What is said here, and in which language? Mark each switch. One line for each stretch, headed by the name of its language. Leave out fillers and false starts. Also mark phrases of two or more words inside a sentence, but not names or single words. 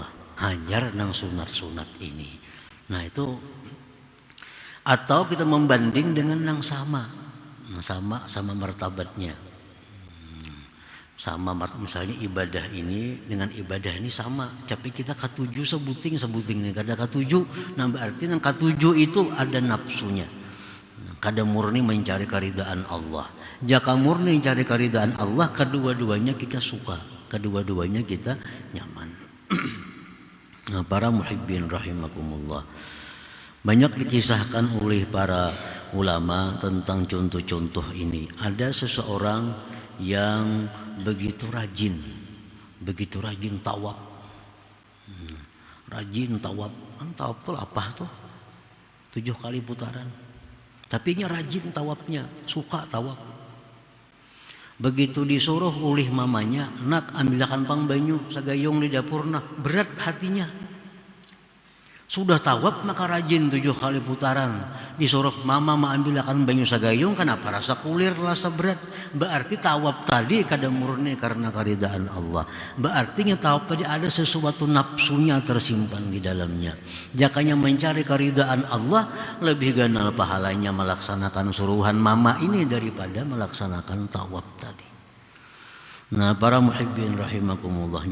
Banjar: Hajar nang sunat-sunat ini. Nah, itu atau kita membanding dengan nang sama martabatnya. Sama misalnya ibadah ini dengan ibadah ini sama, tapi kita katuju sebuting nih kada katuju. Nah, berarti nang katuju itu ada nafsunya. Kada murni mencari keridaan Allah.
Indonesian: Jika murni mencari keridaan Allah, kedua-duanya kita suka, kedua-duanya kita nyaman. Nah, para
Arabic: muhibbin rahimakumullah,
Indonesian: banyak dikisahkan oleh para ulama tentang contoh-contoh ini. Ada seseorang yang begitu rajin tawaf. Rajin tawaf. Tawaf itu apa tuh? 7 kali putaran. Tapi nya rajin tawafnya, suka tawaf.
Banjar: Begitu disuruh oleh mamanya, nak ambilkan pang banyu sagayong di dapur, nah berat hatinya. Sudah tawaf maka rajin 7 kali putaran. Disuruh mama ambilkan banyu sagayung, kenapa rasa kulir rasa berat? Berarti tawaf tadi kada murni karena karidaan Allah.
Indonesian: Berarti tawaf tadi ada sesuatu nafsunya tersimpan di dalamnya.
Banjar: Jakanya mencari karidaan Allah lebih ganal pahalanya melaksanakan suruhan mama ini daripada melaksanakan tawaf tadi.
Arabic: Nah, para muhibbin rahimakumullah.